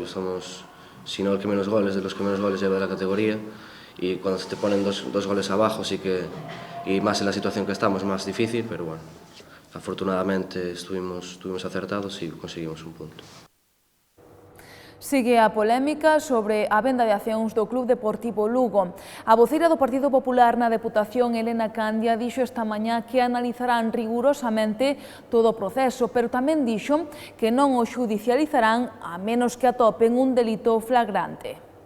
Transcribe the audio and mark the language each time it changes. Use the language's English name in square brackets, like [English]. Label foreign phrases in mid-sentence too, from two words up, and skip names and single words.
[Spanish] Somos, si no el que menos goles, de los que menos goles lleva de la categoría, y cuando se te ponen dos goles abajo, sí que, y más en la situación que estamos, más difícil, pero bueno, afortunadamente estuvimos acertados y conseguimos un punto. [Galician] Sigue a polémica sobre a venda de accións do Club Deportivo Lugo. A voceira do Partido Popular na Deputación, Elena Candia, dixo esta mañá que analizarán rigurosamente todo o proceso, pero tamén dixo que non o xudicializarán a menos que atopen un delito flagrante.